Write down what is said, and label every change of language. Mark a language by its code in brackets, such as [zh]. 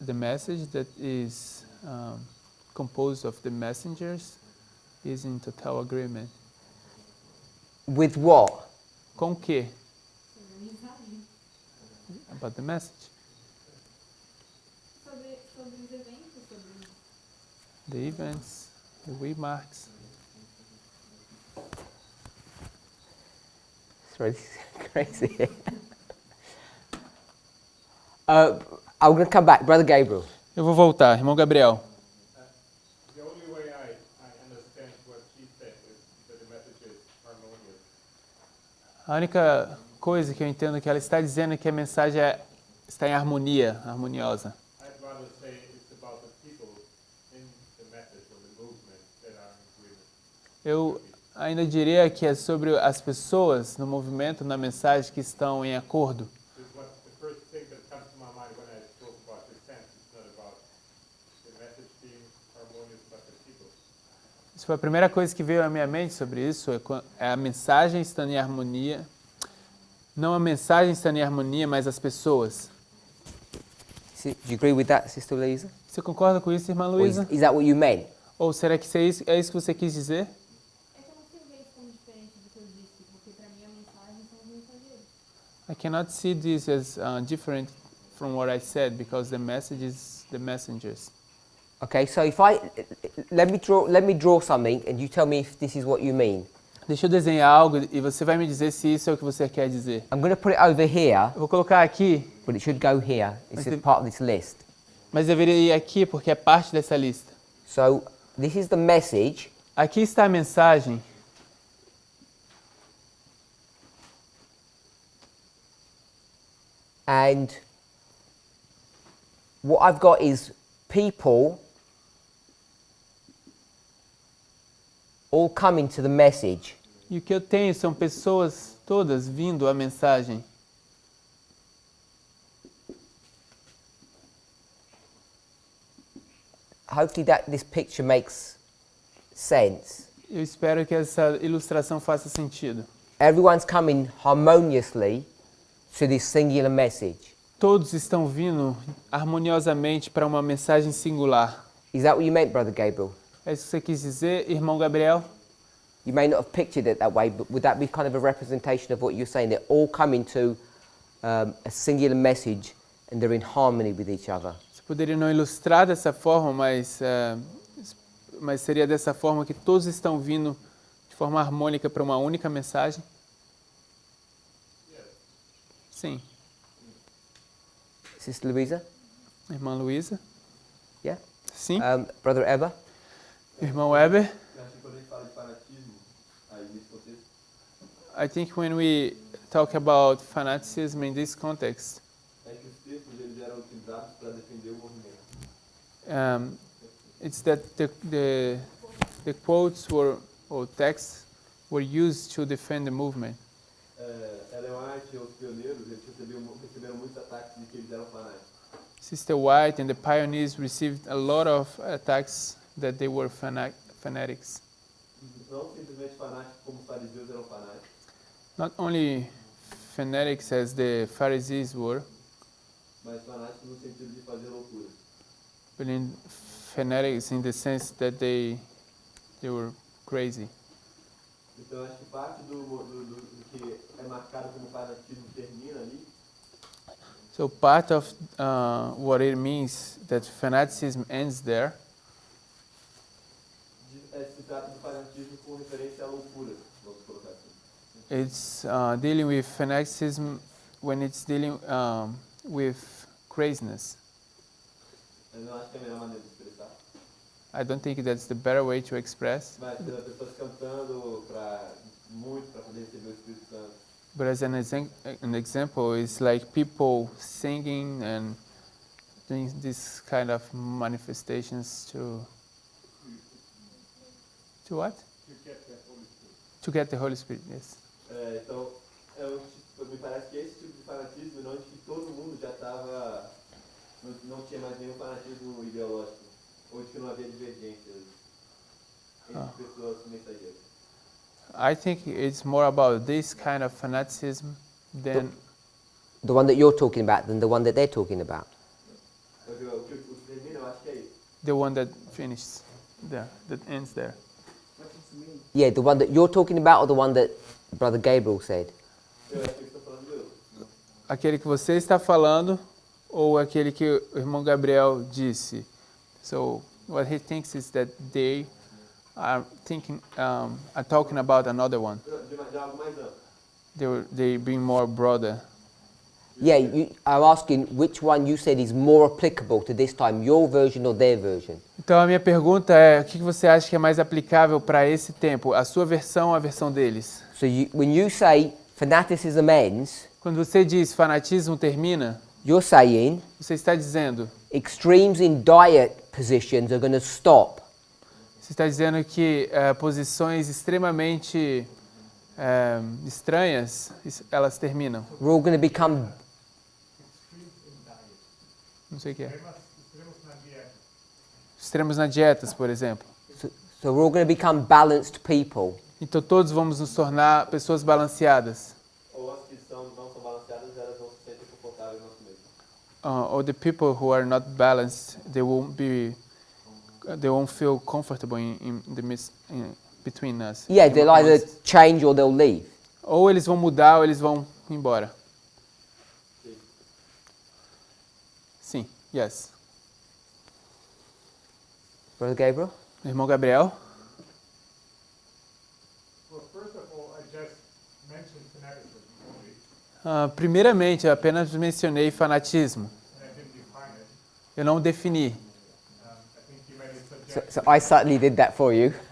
[en] The message that is composed of the messengers is in total agreement. With what? [pt] Com o quê? Sobre a mensagem. [en] About the message. [pt] Sobre os eventos, sobre [en] The events, the waymarks. It's really crazy. I'm going to come back. Brother Gabriel. [pt] Eu vou voltar, irmão Gabriel. [en] The only way I understand what she said is that the message is harmonious. [pt] A única coisa que eu entendo que ela está dizendo é que a mensagem está em harmonia, harmoniosa. [en] I'd rather say it's about the people in the message or the movement that are in agreement. [pt] Eu ainda diria que é sobre as pessoas no movimento, na mensagem, que estão em acordo. [en] Because what the first thing that comes to my mind when I talk about the sense is not about the message being harmonious, but the people. [pt] Isso foi a primeira coisa que veio à minha mente sobre isso, é a mensagem estando em harmonia. Não a mensagem estando em harmonia, mas as pessoas. [en] Do you agree with that, Sister Lisa? [pt] Você concorda com isso, irmã [en] Or is, [pt] Luísa? [en] is that what you meant? [pt] Ou será que é isso que você quis dizer? É que eu não sei ver isso como diferente do que eu disse, porque para mim a mensagem são os mensageiros. [en] I cannot see this as different from what I said because the message is the messengers. Okay, so if let me draw something, and you tell me if this is what you mean. [pt] Deixa eu desenhar algo e você vai me dizer se isso é o que você quer dizer. [en] I'm going to put it over here, [pt] Eu vou colocar aqui, [en] but it should go here. It's [pt] Mas [en] a part of this list. [pt] mas deveria ir aqui porque é parte dessa lista. [en] So this is the message, [pt] Aqui está a mensagem. [en] and what I've got is people all coming to the message. [pt] E o que eu tenho são pessoas todas vindo à mensagem. [en] Hopefully this picture makes sense. [pt] Eu espero que essa ilustração faça sentido. [en] Everyone's coming harmoniously to this singular message. [pt] Todos estão vindo harmoniosamente para uma mensagem singular. [en] Is that what you meant, Brother Gabriel? [pt] É isso que você quis dizer, irmão Gabriel? [en] You may not have pictured it that way, but would that be kind of a representation of what you're saying? They're all coming to a singular message and they're in harmony with each other. [pt] Você poderia não ilustrar dessa forma, mas seria dessa forma que todos estão vindo de forma harmônica para uma única mensagem? Sim. [en] Sister Louisa? [pt] Irmã Luísa? [en] Yeah? [pt] Sim. [en] Brother Eber? [pt] Irmão Weber? Eu acho que quando a gente fala de fanatismo, aí nesse contexto, [en] I think when we talk about fanaticism in this context, [pt] é que os textos eles eram utilizados para defender o movimento. [en] it's that the quotes or texts were used to defend the movement. [pt] Ellen White e os pioneiros, eles receberam muitos ataques de que eles eram fanáticos. [en] Sister White and the pioneers received a lot of attacks that they were fanatics. [pt] Não simplesmente fanáticos como os fariseus eram fanáticos, [en] Not only fanatics as the Pharisees were, [pt] mas fanáticos no sentido de fazer loucura. [en] but in fanatics in the sense that they were crazy. [pt] Então acho que parte do que é marcado como fanatismo termina ali, [en] So part of what it means that fanaticism ends there [pt] se trata do fanatismo com referência à loucura, vamos colocar assim. [en] it's dealing with fanaticism when it's dealing with craziness. [pt] Eu não acho que é a melhor maneira de expressar. [en] I don't think that's the better way to express. [pt] Mas pessoas cantando para poder receber o Espírito Santo. [en] But as an example, it's like people singing and doing this kind of manifestations to what? You get the Holy Spirit. To get the Holy Spirit, yes. [pt] Então, Me parece que esse tipo de fanatismo, não de que todo mundo já estava, não tinha mais nenhum fanatismo ideológico, ou de que não havia divergências entre pessoas mensageiras. [en] I think it's more about this kind of fanaticism than The one that you're talking about than the one that they're talking about. [pt] O que termina, eu acho que é isso. [en] the one that finishes there, that ends there. Yeah, the one that you're talking about or the one that Brother Gabriel said? [pt] Eu acho que eu estou falando eu. Aquele que você está falando ou aquele que o irmão Gabriel disse? [en] So what he thinks is that they are talking about another one. [pt] De algo mais amplo. [en] They being more broader. Yeah, I'm asking which one you said is more applicable to this time, your version or their version? [pt] Então a minha pergunta é, o que você acha que é mais aplicável para esse tempo? A sua versão ou a versão deles? [en] So when you say fanaticism ends, [pt] Quando você diz fanatismo termina, [en] you're saying [pt] você está dizendo, [en] extremes in diet positions are going to stop. [pt] você está dizendo que posições extremamente estranhas, elas terminam. [en] We're all going to become, [pt] Não sei o que é. Extremos na dieta. Extremos na dietas, por exemplo. [en] so we're all going to become balanced people. [pt] Então todos vamos nos tornar pessoas balanceadas. Ou as que não são balanceadas, elas não se sentem confortáveis no nosso meio. [en] Or the people who are not balanced, they won't feel comfortable in the between us. Yeah, they'll either change or they'll leave. [pt] Ou eles vão mudar ou eles vão embora. Sim, yes. [en] Brother Gabriel? [pt] Irmão Gabriel? [en] Well, first of all, I just mentioned fanaticism only, [pt] Primeiramente, eu apenas mencionei fanatismo. [en] and I didn't define it. [pt] Eu não defini. [en] I think you made it subjective. So I certainly did that for you.